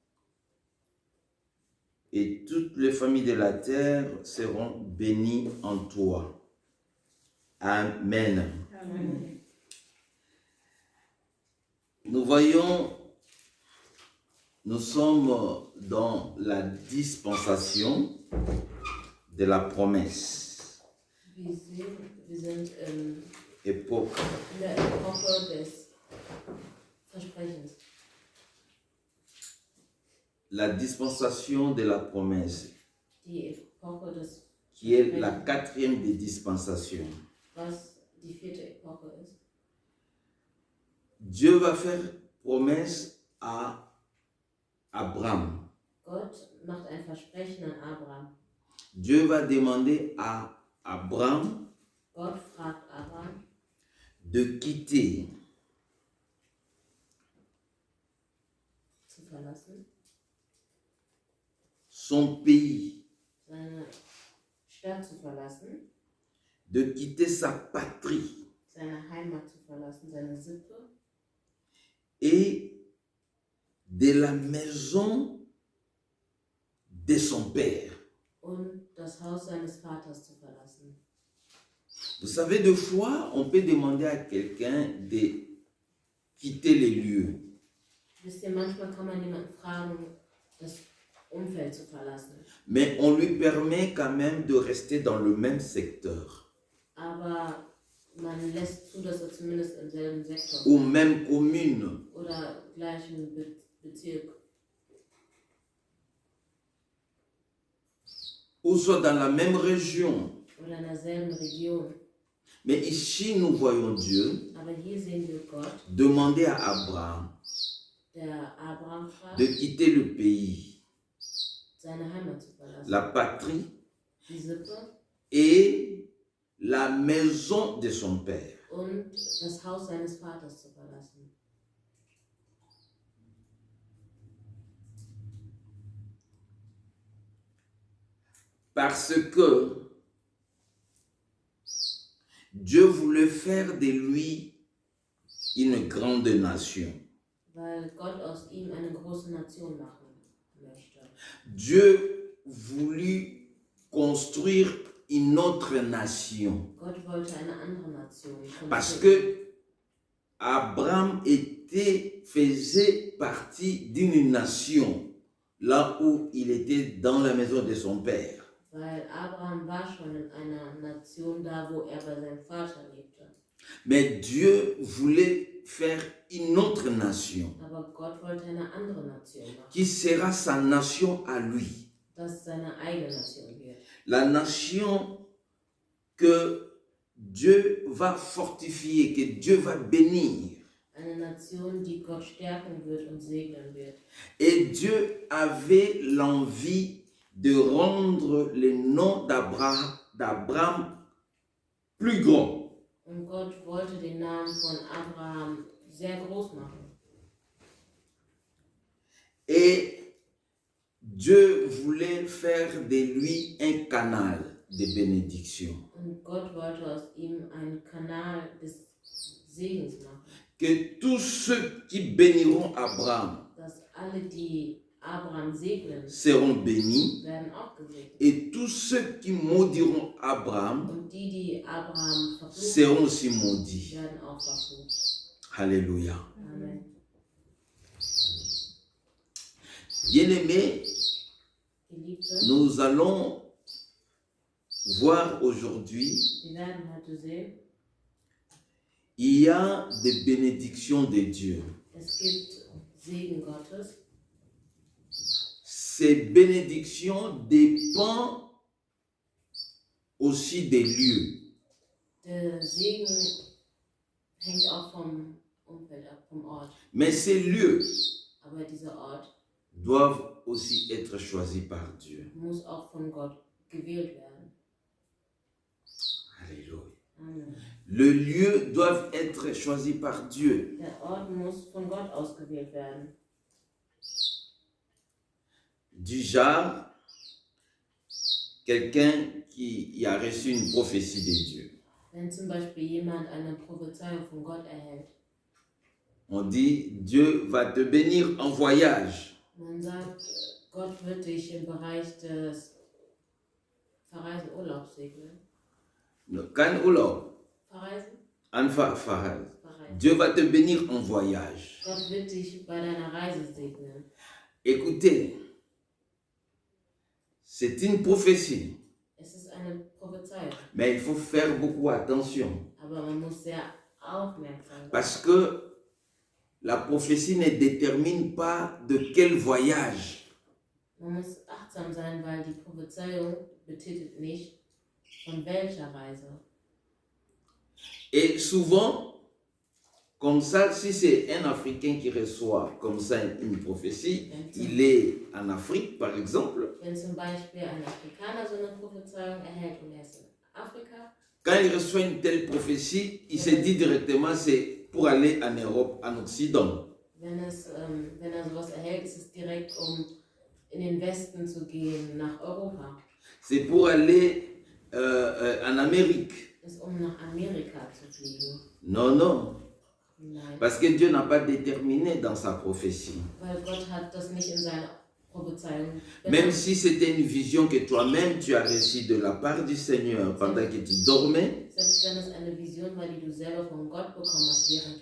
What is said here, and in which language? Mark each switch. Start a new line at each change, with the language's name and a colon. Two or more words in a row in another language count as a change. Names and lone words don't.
French: Et toutes les familles de la terre seront bénies en toi. Amen. Amen. Nous voyons, nous sommes dans la dispensation de la promesse.
German: Wir sind
French: Époque.
German: in der Epoche des Versprechens.
French: La dispensation de la promesse,
German: Die Epoche des
French: qui est la quatrième des dispensations.
German: was die vierte Epoche ist.
French: Dieu va faire promesse à Abraham.
German: Gott macht ein Versprechen an Abraham.
French: Dieu va demander à Abraham
German: Gott fragt Abraham,
French: de quitter
German: zu verlassen,
French: son pays,
German: seine Stadt zu verlassen,
French: de quitter sa patrie
German: seine Heimat zu verlassen, seine Sippe
French: et de la maison de son père.
German: und das Haus seines Vaters zu verlassen.
French: Vous savez, deux fois, on peut demander à quelqu'un de quitter les lieux.
German: Wisst ihr, manchmal kann man jemanden fragen, das Umfeld zu verlassen.
French: Mais on lui permet quand même de rester dans le même secteur.
German: Aber man lässt zu, dass er zumindest im selben Sektor
French: Ou même commune.
German: oder gleichen Bezirk
French: Ou soit dans la même région.
German: oder in derselben Region.
French: Mais ici, nous voyons Dieu
German: Aber hier sehen wir Gott,
French: demander à Abraham
German: der Abraham fragt,
French: de quitter le pays,
German: seine Heimat zu verlassen.
French: la patrie
German: Die Sippe
French: et la maison de son père.
German: und das Haus seines Vaters zu verlassen.
French: Parce que Dieu voulait faire de lui une grande nation.
German: Weil Gott aus ihm eine große Nation machen möchte.
French: Dieu voulut construire une autre nation.
German: Gott wollte eine andere Nation.
French: Parce que Abraham faisait partie d'une nation, là où il était dans la maison de son père.
German: Weil Abraham war schon in einer Nation da, wo er bei seinem Vater lebte.
French: Mais Dieu voulait faire une autre nation,
German: Aber Gott wollte eine andere Nation machen.
French: qui sera sa nation à lui.
German: Das seine eigene Nation wird.
French: La nation que Dieu va fortifier, que Dieu va bénir.
German: Eine Nation, die Gott stärken wird und segnen wird.
French: Et Dieu avait l'envie de rendre le nom d'Abraham plus grand.
German: Und Gott wollte den Namen von Abraham sehr groß machen.
French: Et Dieu voulait faire de lui un canal de bénédiction.
German: Und Gott wollte aus ihm einen Kanal des Segens machen.
French: Que tous ceux qui béniront Abraham
German: Dass alle, die Abraham segnen,
French: seront bénis.
German: werden auch gesegnet.
French: Et tous ceux qui maudiront Abraham
German: Und die Abraham verfluchen,
French: seront aussi maudits.
German: werden auch verflucht.
French: Alléluia. Amen. Bien-aimés,
German: Geliebte,
French: nous allons voir aujourd'hui,
German: wir werden heute sehen,
French: il y a des bénédictions de Dieu.
German: es gibt Segen Gottes.
French: Ces bénédictions dépendent aussi des lieux.
German: Der Segen hängt auch vom Umfeld ab, vom Ort.
French: Mais ces lieux
German: Aber dieser Ort
French: doivent aussi être choisis par Dieu.
German: muss auch von Gott gewählt werden.
French: Alléluia. Amen. Le lieu doit être choisi par Dieu.
German: Der Ort muss von Gott ausgewählt werden.
French: Du genre, quelqu'un qui a reçu une prophétie de Dieu.
German: Wenn zum Beispiel jemand eine Prophezeiung von Gott erhält,
French: On dit, Dieu va te bénir en voyage.
German: man sagt, Gott wird dich im Bereich des Verreisen Urlaubs segnen. Kein Urlaub, Verreisen? Verreisen. Verreisen.
French: Dieu va te bénir en voyage.
German: Gott wird dich bei deiner Reise segnen.
French: Écoutez, c'est une prophétie,
German: Es ist eine Prophezeiung,
French: mais il faut faire beaucoup attention.
German: aber man muss sehr aufmerksam sein.
French: Parce que la prophétie ne détermine pas de quel voyage.
German: Man muss achtsam sein, weil die Prophezeiung betitelt nicht, von welcher Reise.
French: Et souvent, comme ça, si c'est un Africain qui reçoit comme ça une prophétie, il est en Afrique par exemple,
German: Wenn zum Beispiel ein Afrikaner so eine Prophezeiung erhält und er ist in Afrika,
French: quand il reçoit une telle prophétie, il se dit directement c'est pour aller en Europe, en Occident.
German: wenn er sowas erhält, ist es direkt, um in den Westen zu gehen, nach Europa.
French: C'est pour aller en Amérique.
German: ist, um nach Amerika zu fliegen.
French: Non, non.
German: Nein,
French: Parce que Dieu n'a pas déterminé dans sa prophétie.
German: weil Gott hat das nicht in seiner Prophezeiung
French: Même
German: benannt.
French: si c'était une vision que toi-même tu as reçue de la part du Seigneur pendant que tu dormais,
German: Selbst wenn es eine Vision war, die du selber von Gott bekommen hast, während